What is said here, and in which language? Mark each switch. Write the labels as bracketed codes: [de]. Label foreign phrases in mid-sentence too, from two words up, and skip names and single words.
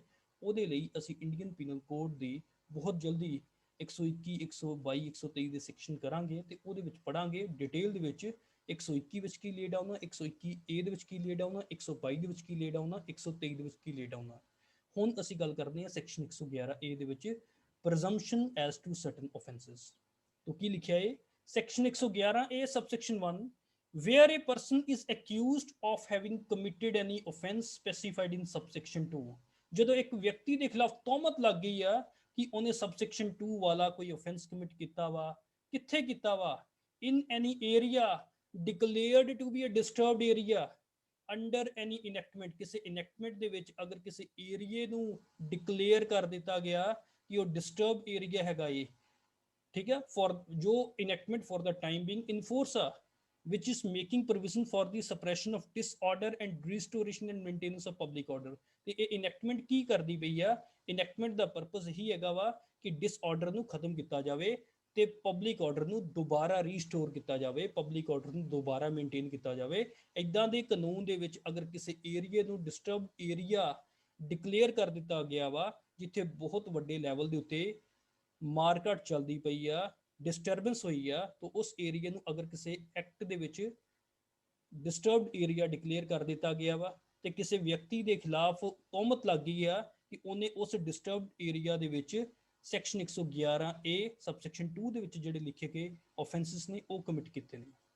[pa] ਉਹਦੇ ਲਈ ਅਸੀਂ ਇੰਡੀਅਨ ਪੀਨਲ ਕੋਡ ਦੀ ਬਹੁਤ ਜਲਦੀ 121, 122, 123 ਦੇ ਸੈਕਸ਼ਨ ਕਰਾਂਗੇ ਤੇ ਉਹਦੇ ਵਿੱਚ ਪੜਾਂਗੇ ਡਿਟੇਲ ਦੇ ਵਿੱਚ 121 ਵਿੱਚ ਕੀ ਲੇਡ ਆਉਣਾ, 121A ਦੇ ਵਿੱਚ ਕੀ ਲੇਡ ਆਉਣਾ, 122 ਦੇ ਵਿੱਚ ਕੀ ਲੇਡ ਆਉਣਾ, 123 ਦੇ ਵਿੱਚ ਕੀ ਲੇਡ ਆਉਣਾ। ਹੁਣ ਅਸੀਂ ਗੱਲ ਕਰਦੇ ਹਾਂ ਸੈਕਸ਼ਨ 111A ਦੇ ਵਿੱਚ [en] presumption as to certain offences. [pa] ਤਾਂ ਕੀ ਲਿਖਾ ਹੈ [en] section 111A subsection 1 where a person is accused of having committed any offense specified in subsection 2। [pa] ਜਦੋਂ ਇੱਕ ਵਿਅਕਤੀ ਦੇ ਖਿਲਾਫ ਤੋਹਮਤ ਲੱਗ ਗਈ ਆ ਕਿ ਉਹਨੇ subsection 2 ਵਾਲਾ ਕੋਈ [en] offense commit [pa] ਕੀਤਾ ਵਾ, ਕਿੱਥੇ ਕੀਤਾ ਵਾ? [en] in any area declared to be a disturbed area under any enactment। [pa] ਕਿਸੇ enactment ਦੇ ਵਿੱਚ ਅਗਰ ਕਿਸੇ ਏਰੀਏ ਨੂੰ ਡਿਕਲੇਅਰ ਕਰ ਦਿੱਤਾ ਗਿਆ ਕਿ ਉਹ [en] disturb area [pa] ਹੈਗਾ ਇਹ, [hi] ठीक है, [en] फॉर जो enactment for the time being in force which is making provision for the suppression of disorder and restoration and maintenance of public order। [pa] ਤੇ ਇਹ ਇਨੈਕਟਮੈਂਟ ਕੀ ਕਰਦੀ ਪਈ ਆ? ਇਨੈਕਟਮੈਂਟ ਦਾ ਪਰਪਸ ਇਹੀ ਹੈਗਾ ਵਾ ਕਿ ਡਿਸਆਰਡਰ ਨੂੰ ਖਤਮ ਕੀਤਾ ਜਾਵੇ ਤੇ [en] public order [pa] ਨੂੰ ਦੁਬਾਰਾ ਰੀਸਟੋਰ ਕੀਤਾ ਜਾਵੇ, [en] public order [pa] ਨੂੰ ਦੁਬਾਰਾ ਮੇਨਟੇਨ ਕੀਤਾ ਜਾਵੇ। ਇਦਾਂ ਦੇ ਕਾਨੂੰਨ ਦੇ ਵਿੱਚ ਅਗਰ ਕਿਸੇ ਏਰੀਆ ਨੂੰ [en] disturb area declare [pa] ਕਰ ਦਿੱਤਾ ਗਿਆ ਵਾ ਜਿੱਥੇ ਬਹੁਤ ਵੱਡੇ ਲੈਵਲ ਦੇ ਉੱਤੇ ਮਾਰਕਟ ਚੱਲਦੀ ਪਈ ਆ, ਡਿਸਟਰਬੈਂਸ ਹੋਈ ਆ, ਤਾਂ ਉਸ ਏਰੀਆ ਨੂੰ ਅਗਰ ਕਿਸੇ ਐਕਟ ਦੇ ਵਿੱਚ [en] disturbed area declare [pa] ਕਰ ਦਿੱਤਾ ਗਿਆ ਵਾ ਤੇ ਕਿਸੇ ਵਿਅਕਤੀ ਦੇ ਖਿਲਾਫ ਤੋਹਮਤ ਲੱਗ ਗਈ ਆ ਕਿ ਉਹਨੇ ਉਸ [en] disturbed area [pa] ਦੇ ਵਿੱਚ ਸੈਕਸ਼ਨ 111A ਸਬਸੈਕਸ਼ਨ 2 ਦੇ ਵਿੱਚ ਜਿਹੜੇ ਲਿਖੇ ਗਏ ਆਫੈਂਸਸ ਨੇ ਉਹ ਕਮਿਟ ਕੀਤੇ ਨੇ।